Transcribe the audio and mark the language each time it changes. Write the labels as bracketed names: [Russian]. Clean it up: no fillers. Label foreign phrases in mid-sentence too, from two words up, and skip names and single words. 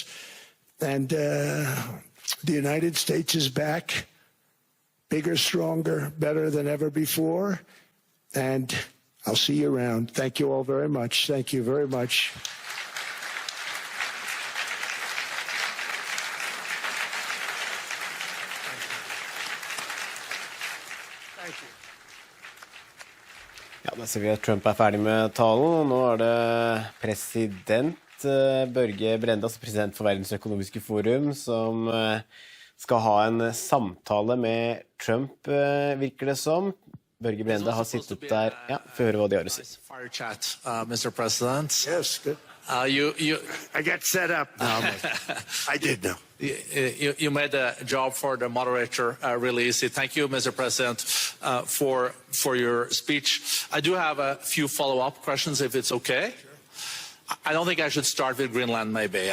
[English] And the United States is back, bigger, stronger, better than ever before. And I'll see you around. Thank you all very much. Thank you very much. Thank you. [Norwegian] Ja, da ser vi at Trump ferdig med talen, og nå det president Børge Brende, altså president for Verdens økonomiske forum, som skal ha en samtale med Trump, virker det som. Børge Brende har sittet der. Ja, få høre hva de har å si. [English] Fire chat, Mr. President. Yes, good. I got set up now. I did know. You made a job for the moderator really easy. Thank you, Mr. President, for your speech. I do have a few follow-up questions, if it's okay. I don't think I should start with Greenland, maybe.